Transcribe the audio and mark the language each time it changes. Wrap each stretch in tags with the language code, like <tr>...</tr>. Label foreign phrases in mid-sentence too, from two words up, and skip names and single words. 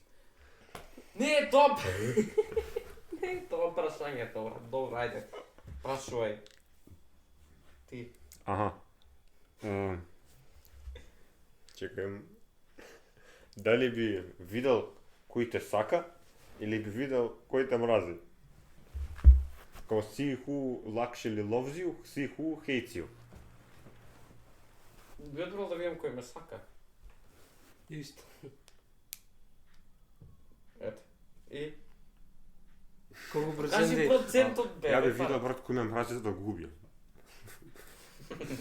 <mk>Не е тоа. Не е тоа прашањето, брат. Добро, ајде. Прашувај. Ти. Аха. Чекај. Дали би видел кој те сака или би видел кој те мрази?</mk> <en>Као see who actually loves you, see who hates you.</en> <mk>Би одбрал да видам кој ме сака. Исто. Ето. И? Колку Кажи проценти? процентот, бе. Ја би бе, видел брат кој ме мрази за да го убијам. Добро.</mk>